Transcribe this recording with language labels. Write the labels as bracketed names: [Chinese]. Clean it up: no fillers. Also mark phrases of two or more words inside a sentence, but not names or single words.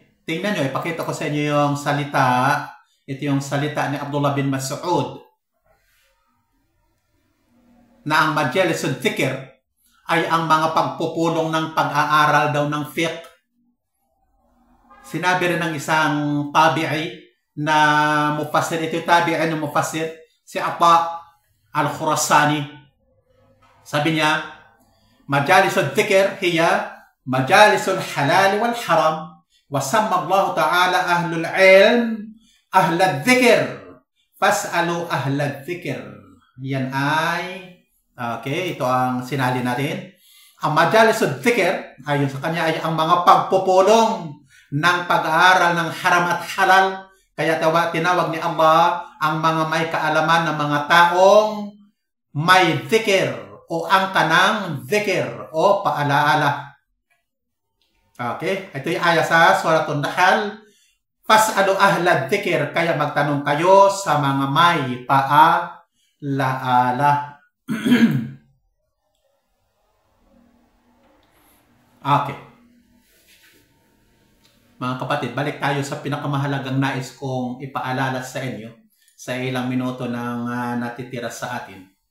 [Filipino] Tingnan nyo, ipakita ko sa inyo yung salita. Ito yung salita ni Abdullah bin Mas'ud na ang [Arabic] مجالس الذكر [Filipino] ay ang mga pagpupulong ng pag-aaral daw ng fiqh. Sinabi rin ng isang tabi'i na mufassir, ito tabi'i na mufassir, si Ata al-Khurasani. Sabi niya, [Arabic] مجالس الذكر هي مجالس الحلال والحرام وسمى الله تعالى أهل العلم أهل الذكر فاسألوا أهل الذكر fas'alu ahlad dhikr. [Filipino] Yan ay okay, ito ang sinali natin. Ang [Arabic] مجالس الذكر, [Filipino] ayon sa kanya, ay ang mga pagpupulong ng pag-aaral ng haram at halal. Kaya tinawag ni Allah ang mga may kaalaman ng mga taong may dhikr o ang kanang dhikr o paalaala. Okay, ito yung aya sa Suratul Nahl. [Arabic] فاسألوا أهل الذكر, [Filipino] kaya magtanong kayo sa mga may paalaala. Okay. Mga kapatid, balik tayo sa pinakamahalagang nais kong ipaalala sa inyo sa ilang minuto ng natitira sa atin.